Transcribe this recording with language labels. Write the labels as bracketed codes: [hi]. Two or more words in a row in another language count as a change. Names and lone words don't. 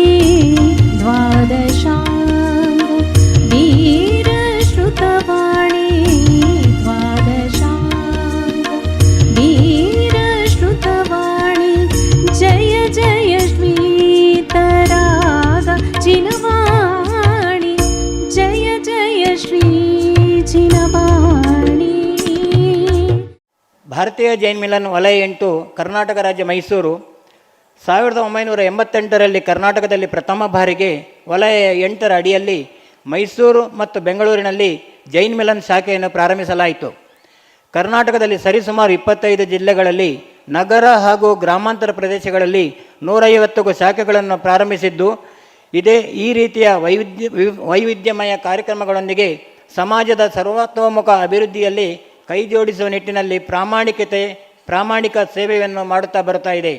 [hi] द्वादशांग वीरश्रुतवाणी द्वादशांग वीरश्रुतवाणी जय जय श्रीतराग जिनवाणी जय जय श्री जिनवाणी. [kn] ಭಾರತೀಯ ಜೈನ್ ಮಿಲನ್ ವಲಯ 8 ಕರ್ನಾಟಕ ರಾಜ್ಯ ಮೈಸೂರು 1988ರಲ್ಲಿ ಕರ್ನಾಟಕದಲ್ಲಿ ಪ್ರಥಮ ಬಾರಿಗೆ ವಲಯ 8ರ ಅಡಿಯಲ್ಲಿ ಮೈಸೂರು ಮತ್ತು ಬೆಂಗಳೂರಿನಲ್ಲಿ ಜೈನ್ ಮಿಲನ್ ಶಾಖೆಯನ್ನು ಪ್ರಾರಂಭಿಸಲಾಯಿತು. ಕರ್ನಾಟಕದಲ್ಲಿ ಸರಿಸುಮಾರು 25 ಜಿಲ್ಲೆಗಳಲ್ಲಿ ನಗರ ಹಾಗೂ ಗ್ರಾಮಾಂತರ ಪ್ರದೇಶಗಳಲ್ಲಿ 150ಕ್ಕೂ ಶಾಖೆಗಳನ್ನು ಪ್ರಾರಂಭಿಸಿದ್ದು ಇದೇ ಈ ರೀತಿಯ ವೈವಿಧ್ಯಮಯ ಕಾರ್ಯಕ್ರಮಗಳೊಂದಿಗೆ ಸಮಾಜದ ಸರ್ವತೋಮುಖ ಅಭಿವೃದ್ಧಿಯಲ್ಲಿ ಕೈಜೋಡಿಸುವ ನಿಟ್ಟಿನಲ್ಲಿ ಪ್ರಾಮಾಣಿಕ ಸೇವೆಯನ್ನು ಮಾಡುತ್ತಾ ಬರುತ್ತಾ ಇದೆ.